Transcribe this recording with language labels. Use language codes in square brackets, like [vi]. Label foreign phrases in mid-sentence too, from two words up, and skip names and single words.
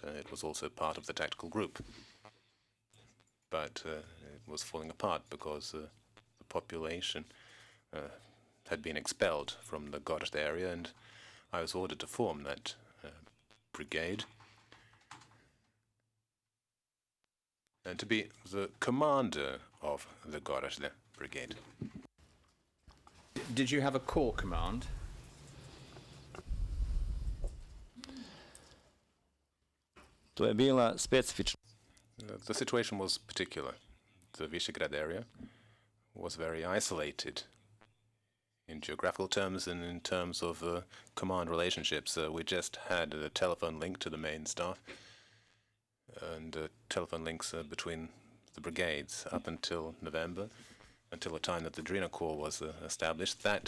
[en] It was also part of the tactical group. But it was falling apart because the population had been expelled from the Goražde area, and I was ordered to form that brigade and to be the commander of the Goražde Brigade. Did you have a corps command? [sr] to je bila specifična. [en] The situation was particular. The Visegrad area was very isolated in geographical terms and in terms of command relationships. We just had a telephone link to the main staff and telephone links between the brigades up until November, until the time that the Drina Corps was established.